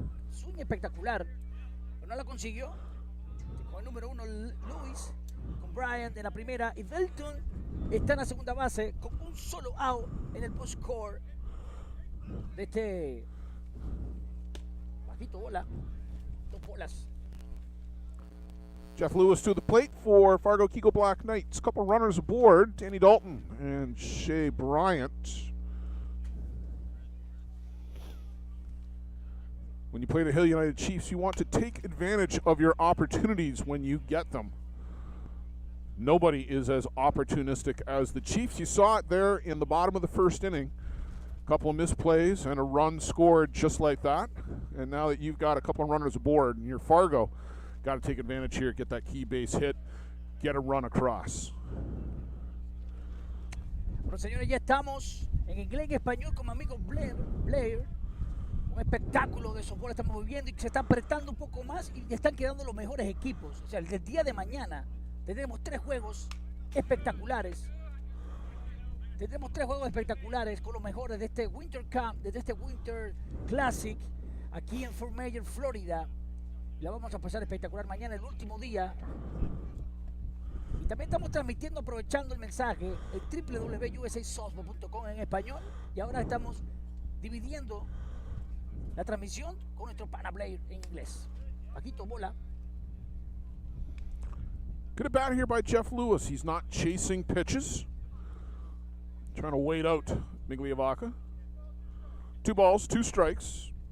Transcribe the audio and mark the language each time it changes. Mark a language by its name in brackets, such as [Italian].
[Spanish] Swing espectacular, pero no la consiguió. Con el número 1 Luis, con Bryant en la primera y Dalton está en la segunda base con un solo out en el push score de este bajito bola, 2 bolas. [English] Jeff Lewis to the plate for Fargo Kegel Black Knights. Couple runners aboard, Danny Dalton and Shea Bryant. When you play the Hill United Chiefs, you want to take advantage of your opportunities when you get them. Nobody is as opportunistic as the Chiefs. You saw it there in the bottom of the first inning. A couple of misplays and a run scored just like that. And now that you've got a couple of runners aboard and you're Fargo, got to take advantage here, get that key base hit, get a run across. [Spanish] Bueno, señores, ya estamos en inglés y español con mi amigo Blair. Un espectáculo de softball estamos viviendo y se está apretando un poco más y están quedando los mejores equipos. O sea, el día de mañana tendremos 3 juegos espectaculares. Tendremos 3 juegos espectaculares con los mejores de este Winter Camp, de este Winter Classic, aquí en Fort Myers, Florida. La vamos a pasar espectacular mañana, el último día. Y también estamos transmitiendo, aprovechando el mensaje, el www.usasoftball.com en español. Y ahora estamos dividiendo la transmisión con nuestro pana Blair en inglés. Paquito, bola. [English] Good at bat here by Jeff Lewis. He's not chasing pitches. Trying to wait out Migliavaca. 2 balls, 2 strikes.